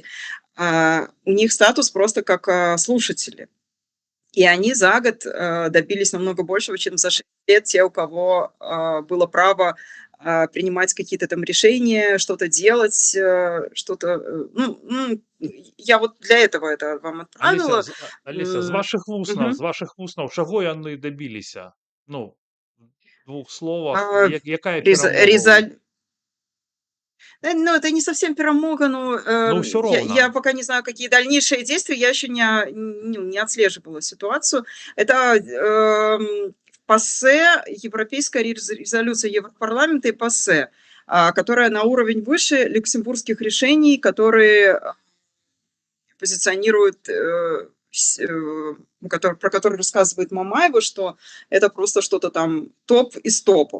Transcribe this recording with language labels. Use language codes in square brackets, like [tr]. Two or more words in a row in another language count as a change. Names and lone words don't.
[ru] У них статус просто как слушатели. И они за год добились намного большего, чем за 6 лет те, у кого было право принимать какие-то там решения, что-то делать, что-то... я вот для этого это вам Аліся, отправила. [be] Аліся, Мгм. з вашых вуснаў, чаго яны дабіліся? [ru] Ну, в 2 словах, А, [be] якая реза- перамога ў іх? резоль- Ну, [ru] это не совсем перемога, но [be] Ну, ўсё я роўна. [ru] пока не знаю, какие дальнейшие действия, я еще не отслеживала ситуацию. Это в ПАСЕ, Европейская резолюция Европарламента и ПАСЕ. которая на уровень выше люксембургских решений, которые позиционируют, про который рассказывает Мамаева, что это просто что-то там топ из топов.